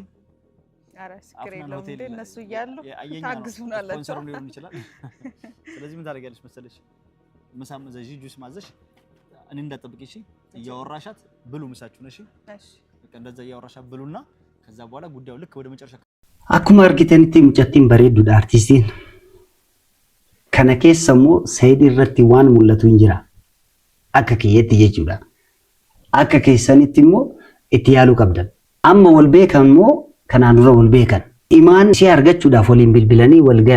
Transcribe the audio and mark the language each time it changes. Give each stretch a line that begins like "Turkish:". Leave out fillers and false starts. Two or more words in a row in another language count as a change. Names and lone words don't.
Amharic: አረ ችግር የለውም እንዴ እነሱ እያሉ ታግዙናላችሁ። ስፖንሰር ሊሆን ይችላል። ስለዚህ ምን ታደርጊያለሽ መሰለሽ? ምሳም እዘዢ፣ ጁስ ማዘሽ፣ እኔ እንዳጠብቅ እሺ። እያወራሻት ብሉ ምሳችሁ ነሽ። እሺ በቃ እንደዛ እያወራሻት ብሉና ከዛ በኋላ ጉዳዩ ልክ ወደ መጨረሻ
Oromo: akkuma argitanitti mucattiin bareedduudha artistiin. Kana keessa immoo Sa'iid irratti waan mul'atu hin jira. Akka kiyyetti jechuudha. Akka keessanitti immoo itti yaaluu qabdan. Amma wal beekan immoo kanaan dura wal beekan. Imaan ishee argachuudhaaf waliin bilbilanii wal gahan.